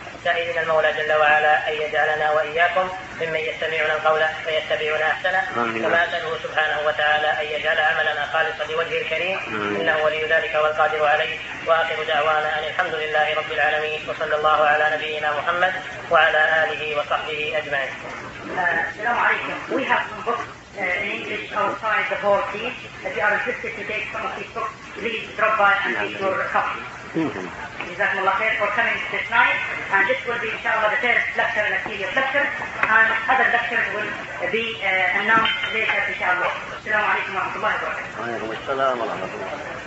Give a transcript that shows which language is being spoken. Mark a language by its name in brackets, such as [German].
[Arabic] سائلنا المولى جل وعلا أن يجعلنا وإياكم ممن يستمعون القول فيتبعون أحسنه، كما أسأله سبحانه وتعالى أن يجعل عملنا خالصا لوجهه الكريم إنه ولي ذلك والقادر عليه. وآخر دعوانا أن الحمد لله رب العالمين، وصلى الله على نبينا محمد وعلى آله وصحبه أجمعين. السلام عليكم. [English] We have some books in English outside the hall, please. If you are interested to take some of these books, please drop by and get your copy. [Arabic] جزاكم الله خير [English] for coming this night. And this will be, inshallah, the third lecture in a series of lectures. And other lectures will be announced later, inshallah. [Arabic] السلام عليكم ورحمة الله وبركاته. وعليكم السلام ورحمة الله.